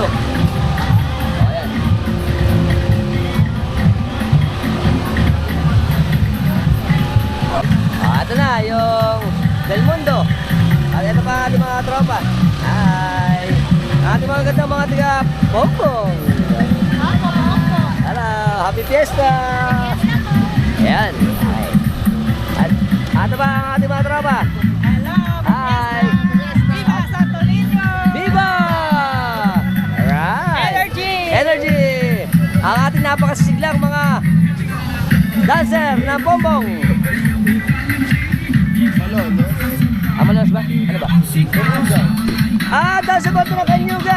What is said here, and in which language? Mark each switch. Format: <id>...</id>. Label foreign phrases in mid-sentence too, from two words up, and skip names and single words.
<tl>Ayan. Ito na yung Del Mundo. At ito pa ang ating mga tropa. Hi! Ang ating mga ganda mga tiga Pompong.</tl> <en>Hello! Happy Fiesta!</en> <tl>Ayan. At ito pa ang ating mga tropa. Hello! Hi! Viva Santo Niño! Viva!</tl> <en>Alright! Energy!</en> <tl>Ang ating napakasiglang mga dancer ng Pompong. Malos ba? Ano ba? Dancer Boto ng Kanyugan.</tl>